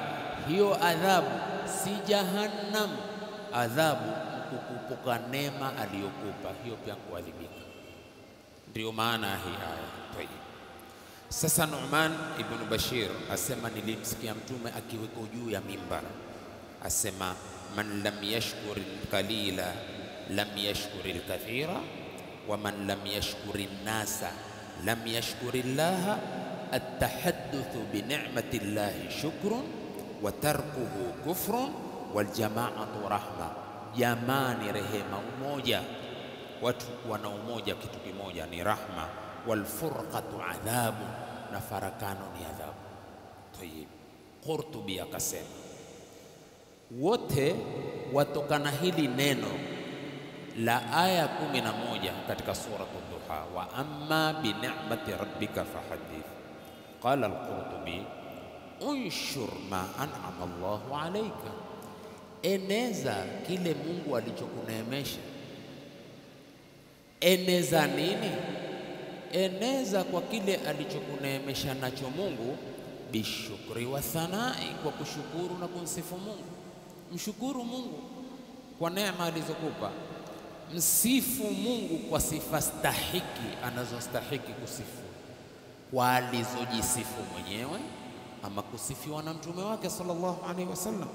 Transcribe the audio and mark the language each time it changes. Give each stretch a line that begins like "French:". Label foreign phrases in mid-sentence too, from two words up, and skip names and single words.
Swahili: Hiyo adhabu si jahannam, adhabu kukupoka neema aliyokupa, hiyo pia kuadhibika. Ndio maana hii aya. Tayeb, sasa Nu'man ibn Bashir asema, nilimsikia Mtume akiweko juu ya mimbar asema,
Arabic: من لم يشكر القليل لم يشكر الكثير ومن لم يشكر الناس لم يشكر الله. التحدث بنعمة الله شكر وتركه كفر والجماعة رحمة.
Swahili: Jamani rehema, umoja, watu wana umoja, kitu kimoja ni rahma.
Arabic: والفرقة عذاب,
Swahili: na farakano ni adhabu. Tayeb, Qurtubi akasema wote watokana hili neno la aya 11 katika sura Ad-Duha,
Arabic: وأما بنعمة ربك فحدث. قال القرطبي، انشر ما أنعم الله عليك,
Swahili: eneza kile Mungu alichokuneemesha. Eneza nini? Eneza kwa kile alichokuneemesha nacho Mungu,
Arabic: بالشكر والثناء,
Swahili: kwa kushukuru na kumsifu Mungu. Mshukuru Mungu kwa neema alizokupa, msifu Mungu kwa sifa stahiki anazostahiki kusifu, kwa alizojisifu mwenyewe ama kusifiwa na mtume wake
Arabic: صلى الله عليه وسلم.